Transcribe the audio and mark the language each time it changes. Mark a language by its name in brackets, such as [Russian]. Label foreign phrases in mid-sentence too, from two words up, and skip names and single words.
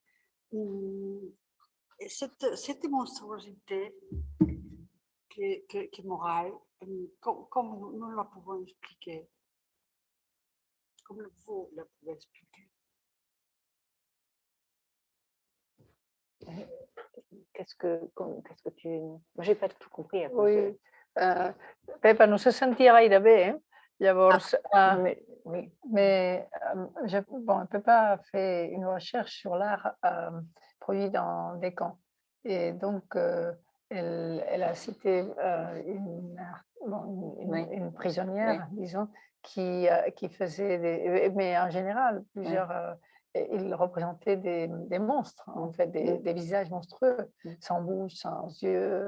[French] Et cette monstruosité qui est morale, comme nous la pouvons expliquer? Comme vous la pouvez expliquer? Qu'est-ce que tu... Moi, j'ai pas tout compris. Oui, [Catalan] Pepa no se sentia gaire bé, llavors... [French] oui. Mais bon, Pepa a fait une recherche sur l'art produit dans des camps. Et donc, c'était une prisonnière, disons, qui faisait mais en général, ils représentaient des monstres, en fait, des visages monstrueux, sans bouche, sans yeux.